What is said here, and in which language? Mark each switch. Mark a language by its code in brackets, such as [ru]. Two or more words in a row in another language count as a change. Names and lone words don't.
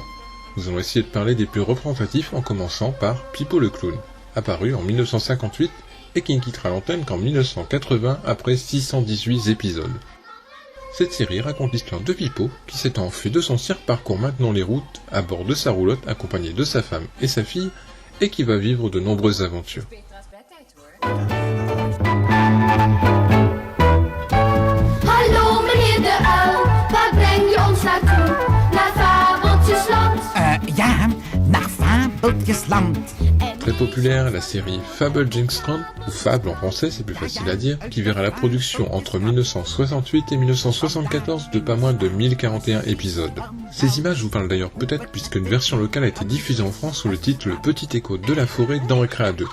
[fr] Nous allons essayer de parler des plus représentatifs en commençant par Pipo le Clown, apparu en 1958 et qui ne quittera l'antenne qu'en 1980 après 618 épisodes. Cette série raconte l'histoire de Pipo qui s'étant enfui de son cirque parcourt maintenant les routes à bord de sa roulotte accompagné de sa femme et sa fille et qui va vivre de nombreuses aventures. [nl] Hallo meneer de uil, waar breng je ons naartoe? Naar Fabeltjesland. Ja, naar Fabeltjesland. [fr] Très populaire, la série Fabeltjesland, ou Fable en français, c'est plus facile à dire, qui verra la production entre 1968 et 1974 de pas moins de 1041 épisodes. Ces images vous parlent d'ailleurs peut-être puisqu'une version locale a été diffusée en France sous le titre Le Petit Écho de la Forêt dans Récréa 2.